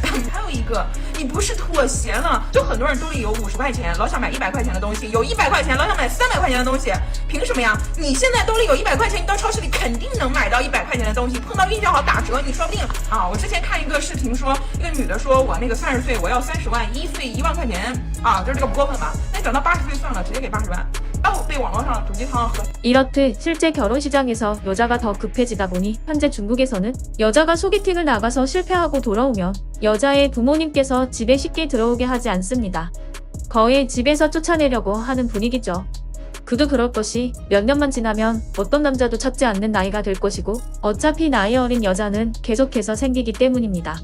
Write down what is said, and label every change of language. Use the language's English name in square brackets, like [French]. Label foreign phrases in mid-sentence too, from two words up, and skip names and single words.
[Chinese] 还有一个，你不是妥协了，就很多人兜里有50块钱，老想买100块钱的东西，有100块钱，老想买300块钱的东西，凭什么呀？你现在兜里有100块钱，你到超市里肯定能买到100块钱的东西，碰到运气好打折，你说不定啊。我之前看一个视频说，一个女的说，我那个30岁我要30万，1岁1万块钱啊，就是这个不过分吧？那等到80岁算了，直接给80万。被网络上毒鸡汤和 [Korean] 이렇듯 실제 결혼 시장에서 여자가 더 급해지다 보니 현재 중국에서는 여자가 소개팅을 나가서 실패하고 돌아오면 여자의 부모님께서 집에 쉽게 들어오게 하지 않습니다. 거의 집에서 쫓아내려고 하는 분위기죠. 그도 그럴 것이 몇 년만 지나면 어떤 남자도 찾지 않는 나이가 될 것이고 어차피 나이 어린 여자는 계속해서 생기기 때문입니다.